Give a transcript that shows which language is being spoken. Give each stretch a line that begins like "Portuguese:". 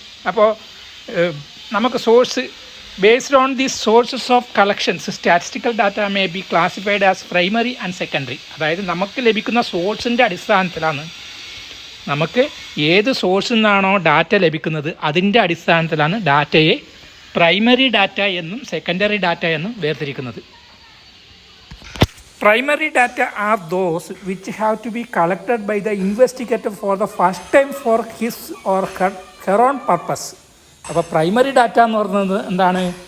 Malayalam: അപ്പോൾ നമുക്ക്
English: Source based on the sources of collections statistical data may be classified as primary and secondary.
Malayalam: അതായത് നമുക്ക് ലഭിക്കുന്ന സോഴ്സിൻ്റെ അടിസ്ഥാനത്തിലാണ്, നമുക്ക് ഏത് സോഴ്സിൽ നിന്നാണോ ഡാറ്റ ലഭിക്കുന്നത് അതിൻ്റെ അടിസ്ഥാനത്തിലാണ് ഡാറ്റയെ പ്രൈമറി ഡാറ്റ എന്നും സെക്കൻഡറി ഡാറ്റ എന്നും വേർതിരിക്കുന്നത്.
English: Primary data are those which have to be collected by the investigator for the first time for his or her own purpose.
Malayalam: അപ്പോൾ പ്രൈമറി ഡാറ്റ എന്ന് പറയുന്നത് എന്താണ്?